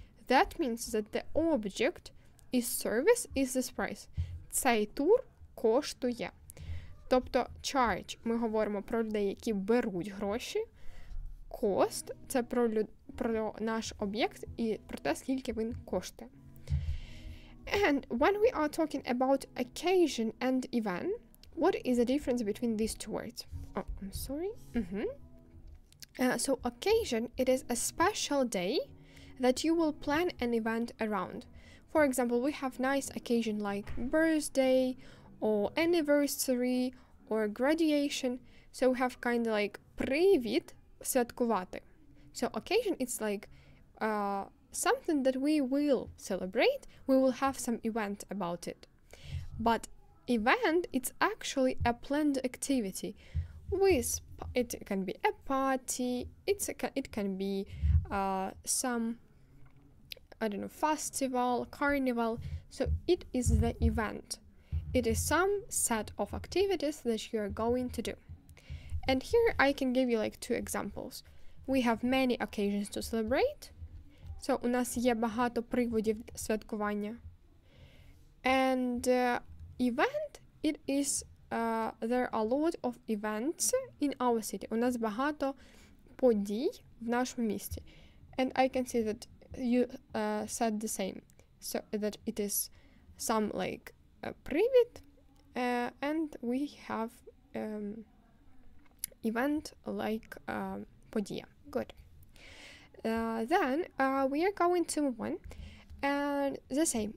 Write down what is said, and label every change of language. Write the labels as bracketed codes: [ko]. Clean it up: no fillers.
[en] That means that the object is service is this price. [uk] Цей тур коштує. Тобто charge ми говоримо про людей, які беруть гроші. Cost – це про наш об'єкт і про те, скільки він коштує. [en] And when we are talking about occasion and event, what is the difference between these two words? Oh, I'm sorry. So occasion, it is a special day that you will plan an event around. For example, we have nice occasion like birthday or anniversary or graduation. So we have kind of like [uk] привід святкувати. [en] So occasion, it's like something that we will celebrate. We will have some event about it. But event, it's actually a planned activity. It can be a party. It can be some, I don't know, festival, carnival. So it is the event. It is some set of activities that you are going to do. And here I can give you like 2 examples. We have many occasions to celebrate. [uk] So у нас є багато приводів святкування. [en] And event, it is, there are a lot of events in our city. [uk] У нас багато подій в нашому місті. [en] And I can see that you said the same. So that it is some like привід, and we have event like подія. Good. Then we are going to move on, and the same.